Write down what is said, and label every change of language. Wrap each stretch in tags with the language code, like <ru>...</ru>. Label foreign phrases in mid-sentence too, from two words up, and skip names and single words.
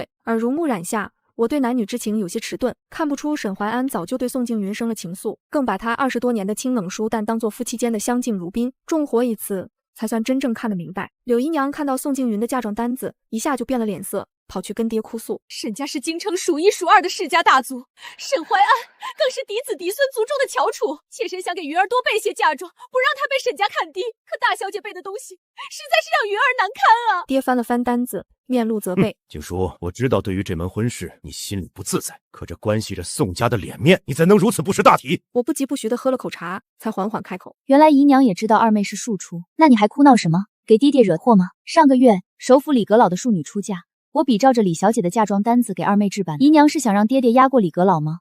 <zh>耳濡目染下，我對男女之情有些遲鈍，看不出沈懷安早就對宋靜雲生了情愫，更把他20多年的清冷疏淡當作夫妻間的相敬如賓，重活一次才算真正看得明白。柳姨娘看到宋靜雲的嫁妝單子，一下就變了臉色，跑去跟爹哭訴： 沈家是京城數一數二的世家大族，沈懷安更是嫡子嫡孫族中的翹楚。妾身想給雲兒多備些嫁妝，不讓她被沈家看低，可大小姐備的東西實在是讓雲兒難堪啊！爹翻了翻單子，面露責備。靜書，我知道對於這門婚事你心裡不自在，可這關係着宋家的臉面，你怎能如此不識大體？我不疾不徐地喝了口茶，才緩緩開口。原來姨娘也知道二妹是庶出，那你還哭鬧什麼？給爹爹惹禍嗎？上個月首府李閣老的庶女出嫁，我比照着李小姐的嫁妝單子給二妹置辦，姨娘是想讓爹爹壓過李閣老嗎？</zh>